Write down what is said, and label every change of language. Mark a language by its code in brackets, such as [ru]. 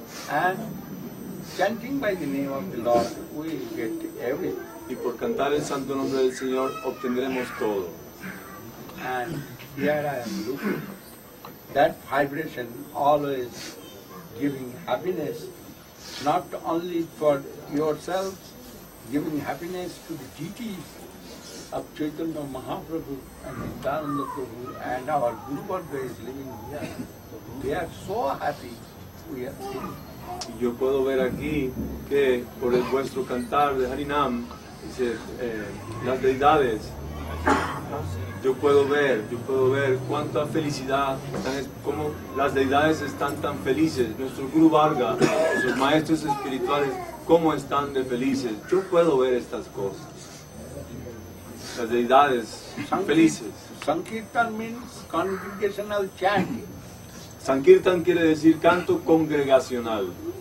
[en] And chanting by the name of the Lord, we get everything. [es] Y por cantar el santo nombre del Señor obtendremos todo. [en] And here I am looking. That vibration always giving happiness, not only for yourself, giving happiness to the deities of Chaitanya Mahaprabhu and Nityananda Prabhu, and our Guru Varga is living here. They are so happy we are seeing. [es] Y yo puedo ver aquí que por el vuestro cantar de Harinam, dice, las deidades, yo puedo ver cuánta felicidad, cómo las deidades están tan felices, nuestro Guru Varga, nuestros maestros espirituales, cómo están de felices. Yo puedo ver estas cosas. Las deidades felices. [en] Sankirtan means congregational chanting. [es] Sankirtan quiere decir canto congregacional.